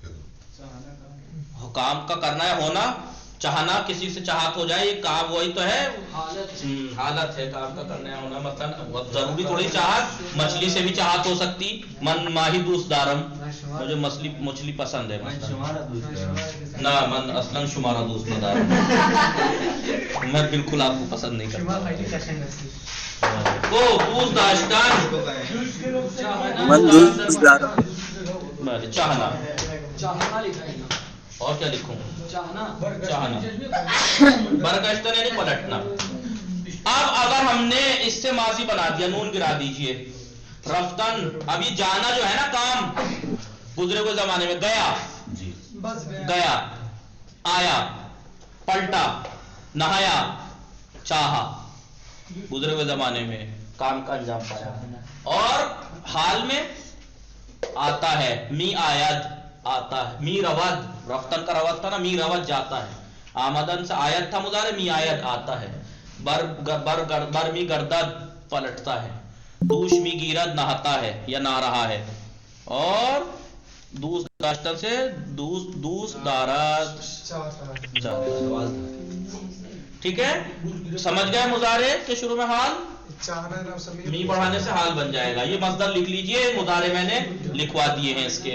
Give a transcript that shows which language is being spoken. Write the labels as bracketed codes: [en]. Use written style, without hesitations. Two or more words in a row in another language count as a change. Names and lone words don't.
[ur] کام کا کرنا ہے, ہونا, چاہنا, کسی سے چاہت ہو جائے, یہ کام وہی تو ہے, حالت ہے کام کا کرنا ہے ہونا. مثلا ضروری تھوڑی چاہت, مچھلی سے بھی چاہت ہو سکتی. [fa] من ماہی دوست دارم, [ur] مجھے مچھلی پسند ہے نا, [fa] من اصلا شمارا دوست نہ دارم, [ur] میں بالکل آپ کو پسند نہیں کرتا. تو [fa] دوست داشتن, [ur] چاہنا. اور کیا لکھوں؟ چاہنا, چاہنا. برگشتن یعنی پلٹنا. اب اگر ہم نے اس سے ماضی بنا دیا, نون گرا دیجئے. رفتن, اب یہ جانا جو ہے نا کام, گزرے ہوئے زمانے میں گیا, گیا, آیا, پلٹا, نہایا, چاہا, گزرے ہوئے زمانے میں کام کا انجام پایا. اور حال میں آتا ہے, [fa] می آید, [ur] آتا ہے. [fa] می رود, [ur] رفتن کا رود تھا نا, [fa] می رود [ur] جاتا ہے. آمدن سے آیت تھا مضارع, [fa] می آیت [ur] آتا ہے. [fa] بر می گردد [ur] پلٹتا ہے. [fa] دوش می گیرد [ur] نہاتا ہے یا نہ رہا ہے. اور [fa] دوست داشتن [ur] سے [fa] دوست دارد, [ur] ٹھیک ہے. سمجھ گئے مضارع کے شروع میں حال, می بڑھانے سے حال بن جائے گا. یہ مصدر لکھ لیجئے, مضارع میں نے لکھوا دیے ہیں اس کے.